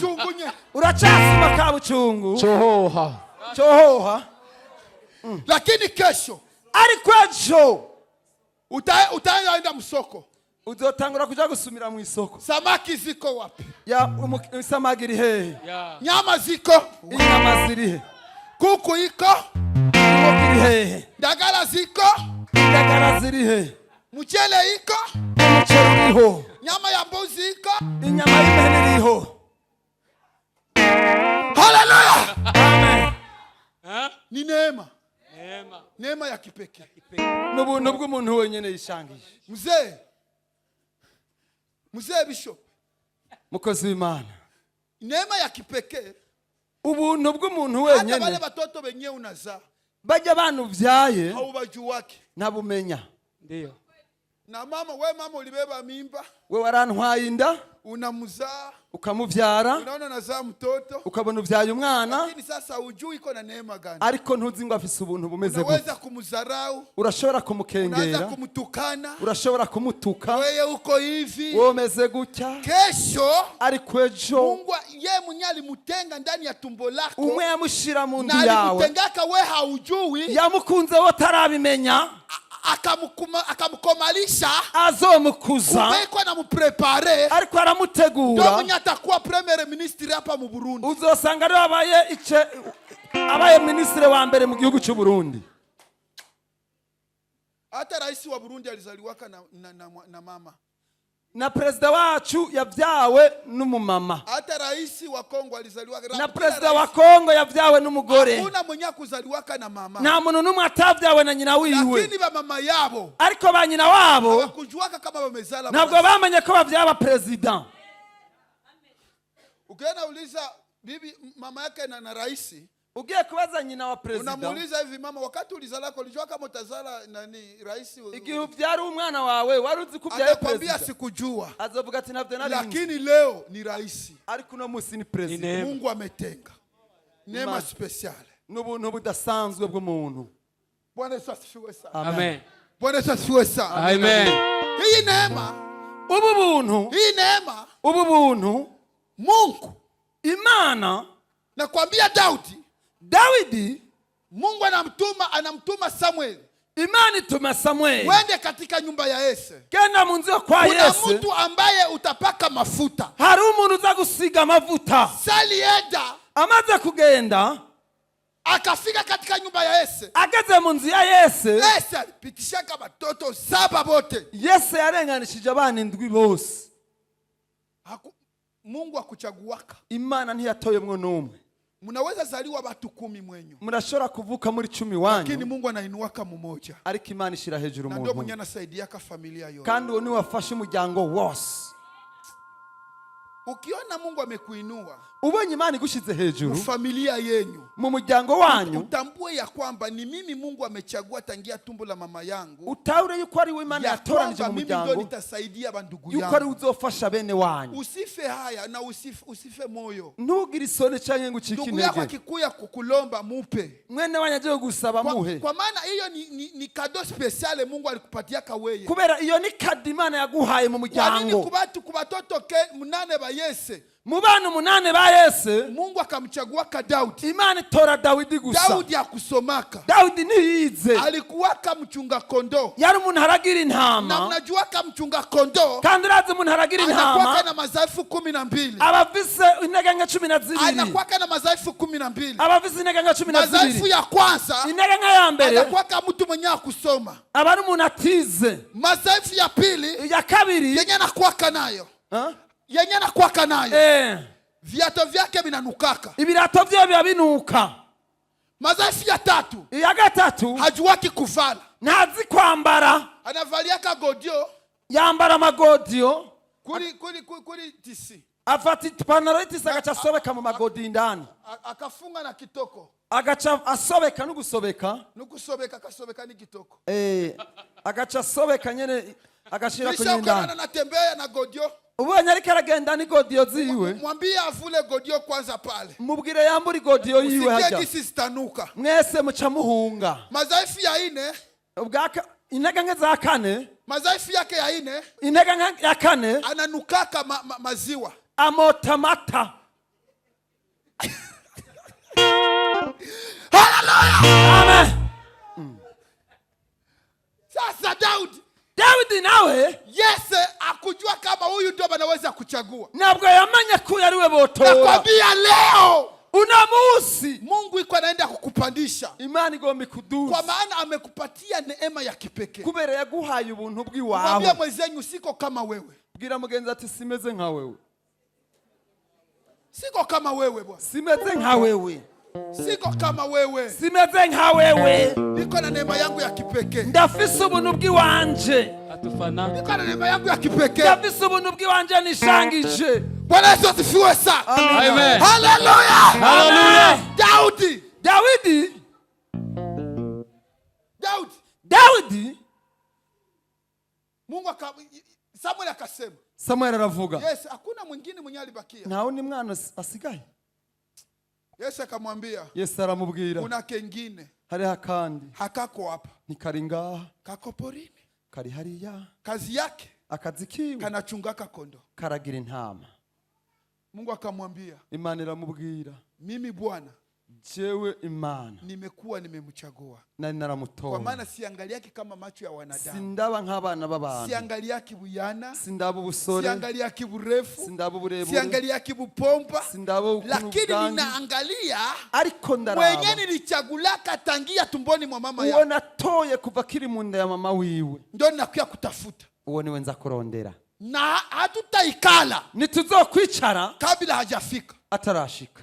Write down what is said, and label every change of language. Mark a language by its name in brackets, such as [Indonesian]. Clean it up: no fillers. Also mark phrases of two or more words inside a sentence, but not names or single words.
[Swahili] kabuchungu nye. [Rundi] Uracasuma kabuchungu [Swahili] Chohoha. [Rundi] chohoha, [Swahili] Lakini kesho [Rundi] ariko ejo [Swahili] utaenda msoko, [Rundi] uzotangura kuja gusumira mu isoko. [Swahili] samaki ziko wapi? [Rundi] Ya samaki iri hehe? Ya. [Swahili] Nyama ziko, [Rundi] Inyama ziri he? [Swahili] kuku iko, [Rundi] Inkoko iri hehe? [Swahili] ndagala ziko, [Rundi] Indagara ziri he? [Swahili] mchele iko, [Rundi] Umuceri uriho? [Swahili] nyama ya mbuzi iko. [Rundi] Inyama y'ihene iriho? Haleluya! Amen. Ha? [Swahili] Ni neema, Neema. neema ya kipekee. [Rundi] N'ubuntu bw'umuntu wenyene yishangije. [Swahili] Mzee Bishop, [Rundi] Mukozi w'Imana, [Swahili] neema ya kipekee. [Rundi] ubuntu bw'umuntu [Swahili] Hata wale wenyene watoto wenyewe unazaa [Rundi] bajya abantu vyaye [Swahili] haubajuwake. [Rundi] ntabumenya. [Swahili] Ndio. Na mama ulibeba mimba, [Rundi] We warantwaye inda [Swahili] unamzaa, [Rundi] ukamuvyara, [Swahili] unaona nazaa mtoto, [Rundi] ukabona uvyaye umwana, [Swahili] lakini sasa hujui iko na neema gani. [Rundi] ariko ntuzi ngo afise ubuntu bumeze [Swahili] Unaweza [Rundi] gute. [Swahili] kumdharau, [Rundi] Urashobora [Swahili] unaweza [Rundi] kumukengera, [Swahili] kumtukana, [Rundi] urashobora kumutuka, [Swahili] wewe uko hivi. [Rundi] womeze gutya, [Swahili] Kesho [Rundi] ariko ejo [Swahili] Mungu yeye mwenyewe alimutenga ndani ya tumbo lako, [Rundi] umwe yamushira mu ndu na yawe, [Swahili] alimutengaka we haujui, [Rundi] yamukunze wo tarabimenya, [Swahili] akamukomalisha, [Rundi] azomukuza, [Swahili] kumbe na muprepare, [Rundi] ariko [Swahili] ndio [Rundi] aramutegura. [Swahili] mwenye atakuwa [French] premier ministre [Swahili] hapa mu Burundi. [Rundi] Uzosanga ari abaye ministre wa mbere mu gihugu cy'u Burundi. [Swahili] Hata rais wa Burundi alizaliwaka na mama, [Rundi] Na president wacu yavyawe n'umumama, [Swahili] hata rais wa Kongo alizaliwaka [Rundi] na president wa Kongo yavyawe n'umugore. [Swahili] Hakuna mwenye kuzaliwaka na mama, [Rundi] Nta muntu n'umwe atavyawe na nyina wiwe, [Swahili] lakini ba mama yabo [Rundi] ariko ba nyina wabo [Swahili] hawakujuaka kama wamezala. [Rundi] ntabwo bamenye ko bavyaba president. [Swahili] Ukiona uliza bibi mama yake na rais, [Rundi] Ugiye kubaza nyina wa president, [Swahili] unamuuliza hivi, mama, wakati ulizalako ulijua kama utazala nani rais? [Rundi] igihe uvyara umwana wawe wari uzi ko uvyaye [Swahili] Atakwambia president, sikujua, [Rundi] azovuga ati navyo nari nzi, [Swahili] lakini leo ni rais. [Rundi] ariko uno musi ni president. [Swahili] Neema. Mungu ametenga neema [Rundi] Imana. special. N'ubuntu budasanzwe bw'umuntu. [Swahili] Bwana Yesu asifiwe sana. Amen. Bwana Yesu asifiwe sana. Amen. Hii neema, [Rundi] Ubu buntu, [Swahili] hii neema [Rundi] ubu buntu [Swahili] Mungu, [Rundi] Imana, [Swahili] nakwambia Dawidi, Mungu anamtuma Samuel, [Rundi] Imana ituma Samuel [Swahili] wende katika nyumba ya Yese. [Rundi] genda mu nzu yo kwa [Swahili] Kuna Yese, mtu ambaye utapaka mafuta. [Rundi] hari umuntu uza gusiga amavuta. [Swahili] Salienda [Rundi] Amaze kugenda [Swahili] akafika katika nyumba ya Yese. [Rundi] ageze mu nzu ya Yese, [Swahili] Yese alipitishaka watoto 7 bote. [Rundi] Yese yarenganishije abana 7 bose. [Swahili] Mungu akuchaguaka. [Rundi] Imana ntiyatoyemwo n'umwe. [Swahili] Munaweza zaliwa watu 10 mwenyu, [Rundi] Murashobora kuvuka muri 10 [Swahili] lakini [Rundi] wanyu, [Swahili] Mungu anainuaka mmoja, [Rundi] ariko Imana ishira hejuru [Swahili] na ndio mwenye [Rundi] umuntu, [Swahili] anasaidiaka familia yote. [Rundi] kandi uwo ni wafashe umuryango wose. [Swahili] Ukiona Mungu amekuinua [Rundi] Ubonye Imana igushize hejuru [Swahili] familia yenyu, [Rundi] mu muryango wanyu, [Swahili] utambue ya kwamba ni mimi Mungu amechagua tangia tumbo la mama yangu, [Rundi] utaure yuko ari we Imana ya yatoranije [Swahili] kwamba [Rundi] mu [Swahili] mimi ndio [Rundi] muryango, [Swahili] nitasaidia bandugu [Rundi] yuko ari [Swahili] yangu. [Rundi] uzofasha bene wanyu. [Swahili] Usife haya na usife moyo. [Rundi] Ntugire isoni canke ngo ucike [Swahili] Ndugu yako [Rundi] intege. [Swahili] akikuya kukulomba mupe, [Rundi] Mwene wanyu aje gusaba muhe, [Swahili] kwa maana hiyo ni kado speciale Mungu alikupatia kaweye. [Rundi] kubera iyo ni kadi Imana yaguhaye mu [Swahili] Kwa nini [Rundi] muryango. [Swahili] kubatoto 8 ba Yese [Rundi] Mu bana 8 ba Yese, [Swahili] Mungu akamchagua ka Daudi? [Rundi] Imana itora Dawidi gusa. [Swahili] Daudi akusomaka, [Rundi] Dawidi ntiyize, [Swahili] alikuwaka mchunga kondoo, [Rundi] yari umuntu haragira na intama, [Swahili] mnajuaka mchunga kondoo [Rundi] kandi urazi umuntu haragira [Swahili] anakuwaka [Rundi] intama [Swahili] na madhaifu 12, [Rundi] abafise intege nka 12, [Swahili] anakuwaka na madhaifu 12. [Rundi] abafise intege nka [Swahili] Madhaifu 12. ya kwanza [Rundi] Intege nka ya mbere [Swahili] anakuwaka mtu mwenye akusoma. [Rundi] aba ari umuntu atize. [Swahili] Madhaifu ya pili [Rundi] Ya kabiri, [Swahili] yenye anakuwaka nayo, ha? yenye anakuwaka nayo, Eh, viato vyake vinanukaka. [Rundi] ibirato vye biba binuka. [Swahili] Madhaifu ya tatu, [Rundi] iya gatatu [Swahili] hajuwaki kuvala. [Rundi] ntazi kwambara, [Swahili] Anavaliaka godio [Rundi] yambara amagodiyo, kuri tisi. afata ipantaro y'itisi agaca asobeka mu magodiyo indani, [Swahili] Akafunga na kitoko. [Rundi] agaca asobeka n'ugusobeka, Nukusobeka akasobeka ni kitoko. agaca asobeka nyene agashira [Swahili] Kisha kwenye ukaona ndani. anatembea na godio. [Rundi] Ubonye ariko aragenda n'igodiyo ziwe, [Swahili] Mwambie avule godio kwanza pale. [Rundi] mubwire yambura igodiyo yiwe [Swahili] Usikie [Rundi] hajya. [Swahili] gisi zitanuka. [Rundi] Mwese muca muhunga. [Swahili] Madhaifu ya ine, [Rundi] Intege nke za kane, [Swahili] madhaifu yake ya ine, [Rundi] intege nke ya kane, [Swahili] ananukaka maziwa. [Rundi] amota amata. Haleluya! Amen. [Swahili] Sasa Daudi nawe Yese akujua kama huyu ndio anaweza kuchagua. [Rundi] ntabwo yamenye ko yari we botora. [Swahili] Nakwambia leo [Rundi] Una musi [Swahili] Mungu iko anaenda kukupandisha. [Rundi] Imana igomba ikuduza, [Swahili] Kwa maana amekupatia neema ya kipekee. [Rundi] kubera yaguhaye ubuntu [Swahili] Mwambie [Rundi] bw'iwawe. [Swahili] mwenzenyu siko kama wewe. [Rundi] Bwira mugenzi ati simeze nka wewe, [Swahili] Siko kama wewe bwana. [Rundi] simeze nka wewe, [Swahili] Siko kama wewe. [Rundi] simeze nka wewe. [Swahili] Niko na neema yangu ya kipekee. [Rundi] Ndafise ubuntu bw'iwanje, Atufana. [Swahili] Niko na neema yangu ya kipekee. [Rundi] ndafise ubuntu bw'iwanje nishangije. [Swahili] Bwana Yesu asifiwe sana. Amen. Haleluya! Haleluya. Daudi Mungu Samuel akasema, [Rundi] Samuel aravuga, [Swahili] yes, hakuna mwingine mwenye alibakia. [Rundi] ntawe ni mwana asigaye. [Swahili] Yesu akamwambia, [Rundi] Yesu aramubwira, [Swahili] kuna kengine [Rundi] hariho akandi [Swahili] hakako hapa, [Rundi] ntikari ngaha, [Swahili] kako porini. [Rundi] kari hariya, [Swahili] Kazi yake [Rundi] akazi kiwe [Swahili] kanachungaka kondo. [Rundi] karagira intama. [Swahili] Mungu akamwambia, [Rundi] Imana iramubwira, [Swahili] mimi Bwana [Rundi] jewe Imana [Swahili] nimekuwa nimemchagua. [Rundi] nari [Swahili] Kwa [Rundi] naramutoye, [Swahili] maana siangaliaki kama macho ya wanadamu. [Rundi] sindaba nk'abana b'abantu, [Swahili] Siangaliaki buyana, [Rundi] sindaba ubusore, [Swahili] siangaliaki burefu, [Rundi] sindaba uburebure, [Swahili] siangaliaki bupompa, [Rundi] sindaba ukuntu [Swahili] lakini [Rundi] bwangi, [Swahili] ninaangalia [Rundi] ariko [Swahili] mwenye [Rundi] ndaraba [Swahili] nilichagulaka tangia tumboni mwa mama [Rundi] uwo [Swahili] yako. [Rundi] natoye kuva kiri mu nda ya mama wiwe, [Swahili] Ndio ninakuya kutafuta. [Rundi] uwo niwe nza kurondera. [Swahili] Na hatutaikala [Rundi] Nituzokwicara [Swahili] kabla hajafika. [Rundi] atarashika,